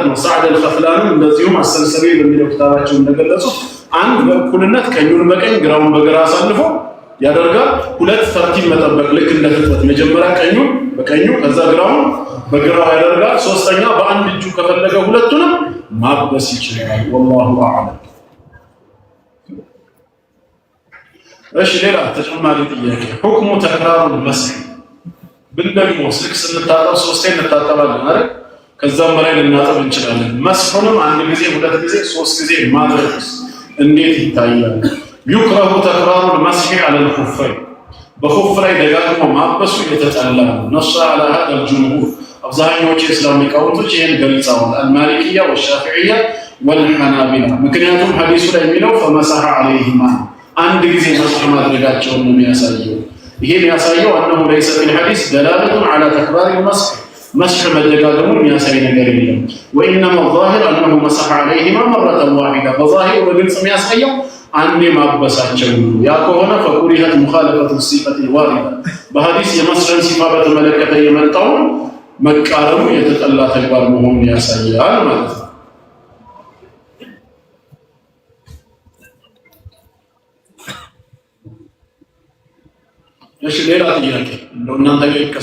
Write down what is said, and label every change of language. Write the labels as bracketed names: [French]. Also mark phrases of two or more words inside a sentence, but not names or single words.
[Amharic] ነው። ሰዕድ አልኸፍላንም እንደዚሁም አሰልሰቢ በሚለው ክታባቸው እንደገለጹት አንድ በእኩልነት ቀኙን በቀኝ ግራውን በግራ አሳልፎ ያደርጋል። ሁለት ተርቲብ መጠበቅ ልክ እንደ ፍጥነት መጀመሪያ ቀኙን በቀኙ ከዛ ግራውን በግራው ያደርጋል። ሶስተኛ በአንድ እጁ ከፈለገ ሁለቱንም ማበስ ይችላል። [Arabic] والله أعلم። [Amharic] እሺ ሌላ ተጨማሪ ጥያቄ [Arabic] حكم تكرار المسح [Amharic] ብንደግሞ ስልክ ስንታጠብ ሶስቴ እንታጠባለን አይደል? ከዛም በላይ ልናጠብ እንችላለን። መስሑንም አንድ ጊዜ ሁለት ጊዜ ሶስት ጊዜ ማድረግስ እንዴት ይታያል? [Arabic] يكره تكرار المسح على الخفين [Amharic] በኹፍ ላይ ደጋግሞ ማበሱ የተጠላ ነው። ነص [Arabic] على هذا الجمهور [Amharic] አብዛኞቹ የእስላም ሊቃውንቶች ይሄን ገልጸዋል። አልማሊኪያ [Arabic] والشافعية والحنابلة [Amharic] ምክንያቱም ሐዲሱ ላይ የሚለው [Arabic] فمسح عليهما [Amharic] አንድ ጊዜ መስህ ማድረጋቸውን ነው የሚያሳየው። ይሄ የሚያሳየው [Arabic] أنه ليس في الحديث دلالة على تكرار المسح مسح [Amharic] መደጋገሙ የሚያሳይ ነገር የለም። [Arabic] وإنما الظاهر أنه مسح عليهما مرة واحدة [Amharic] በظاهر በግልጽ የሚያሳየው አንዴ ማበሳቸው ያ ከሆነ [Arabic] فكرهت مخالفة الصفة الواردة [Amharic] በሐዲስ የመስህን ሲፋ በተመለከተ የመጣው መቃረሙ የተጠላ ተግባር መሆኑን ያሳያል ማለት ነው። እሺ ሌላ ጥያቄ እንደው እናንተ